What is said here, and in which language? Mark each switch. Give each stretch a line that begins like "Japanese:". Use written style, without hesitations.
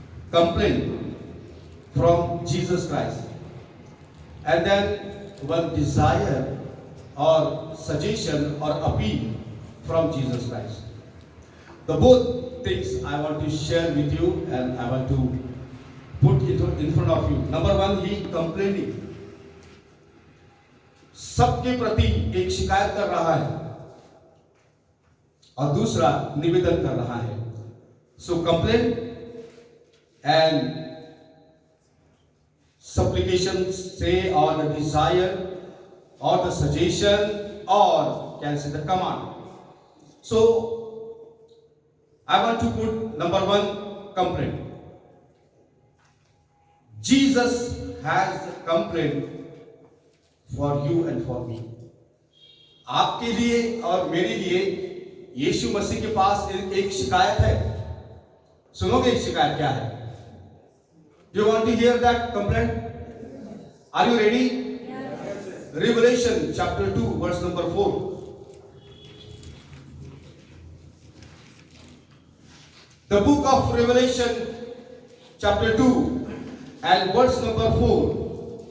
English: complaint from Jesus Christ, and then one desire or suggestion or appeal from Jesus Christ. The both things I want to share with you and I want to put it in front of you. Number one, he complaining.
Hindi: सबके प्रति एक शिकायत कर रहा है और दूसरा निवेदन कर रहा है.
English: So complain and supplication, say, or the desire or the suggestion or can say the command. So I want to put number one, complaint. Jesus has complaint for you and for me.
Hindi: आपके लिए और मेरे लिए यीशु मसीह के पास एक शिकायत है. सुनोगे शिकायत क्या है?
English: Do you want to hear that complaint? Are you ready? Yes. Revelation chapter 2 verse number 4. The book of Revelation chapter 2 and verse number 4.